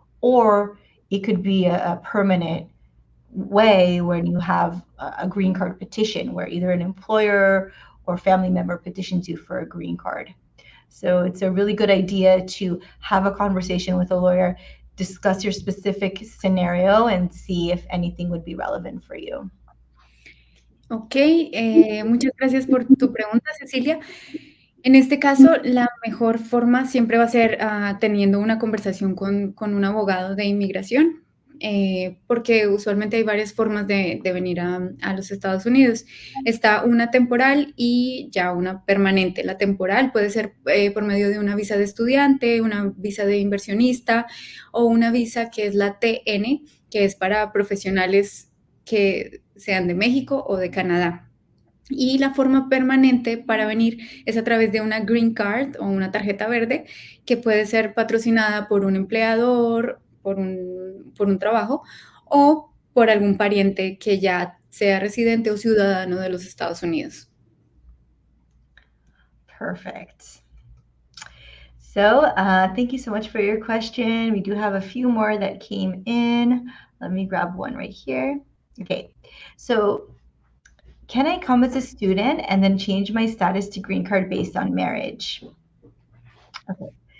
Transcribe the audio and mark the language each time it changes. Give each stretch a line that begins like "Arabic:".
English: Or it could be a permanent way where you have a green card petition where either an employer or family member petitions you for a green card. So it's a really good idea to have a conversation with a lawyer, discuss your specific scenario and see if anything would be relevant for you.
Spanish: Ok, muchas gracias por tu pregunta, Cecilia. En este caso, la mejor forma siempre va a ser teniendo una conversación con un abogado de inmigración, porque usualmente hay varias formas de venir a los Estados Unidos. Está una temporal y ya una permanente. La temporal puede ser por medio de una visa de estudiante, una visa de inversionista o una visa que es la TN, que es para profesionales que sean de México o de Canadá. Y la forma permanente para venir es a través de una green card o una tarjeta verde que puede ser patrocinada por un empleador, por un trabajo o por algún pariente que ya sea residente o ciudadano de los Estados Unidos.
English: Perfect. So thank you so much for your question. We do have a few more that came in. Let me grab one right here. Okay, so Can I come as a student and then change my status to green card based on marriage? Okay.